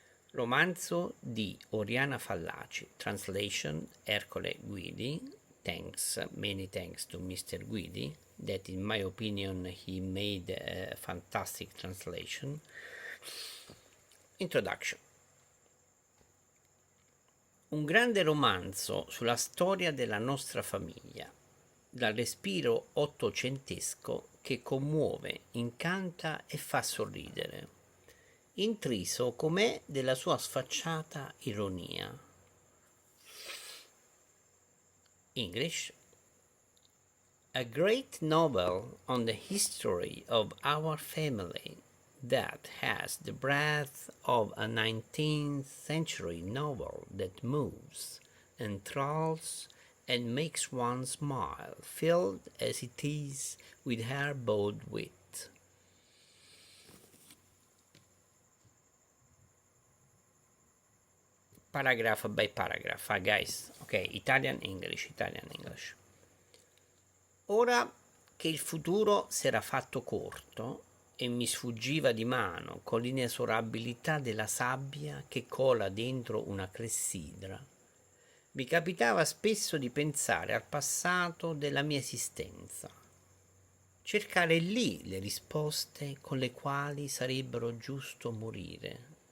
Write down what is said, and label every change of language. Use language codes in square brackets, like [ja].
[it] Romanzo di Oriana Fallaci, translation Ercole Guidi. [en] Many thanks to Mr. Guidi, that in my opinion he made a fantastic translation. Introduction. [it] Un grande romanzo sulla storia della nostra famiglia, dal respiro ottocentesco che commuove, incanta e fa sorridere, intriso com'è della sua sfacciata ironia. [en] English. A great novel on the history of our family that has the breadth of a 19th century novel that moves, enthralls, and makes one smile, filled as it is with her bold wit. Paragraph by paragraph, guys. Ok, Italian English. [it] Ora che il futuro s'era fatto corto e mi sfuggiva di mano con l'inesorabilità della sabbia che cola dentro una clessidra, mi capitava spesso di pensare al passato della mia esistenza, cercare lì le risposte con le quali sarebbe giusto morire.